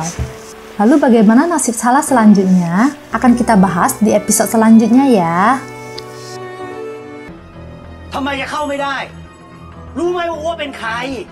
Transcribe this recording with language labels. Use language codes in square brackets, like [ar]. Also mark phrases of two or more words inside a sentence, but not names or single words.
[id] Lalu bagaimana nasib Chala selanjutnya? Akan kita bahas di episode selanjutnya ya. [th] ทำไมจะเข้าไม่ได้รู้ไหมว่าอ้วเป็นใคร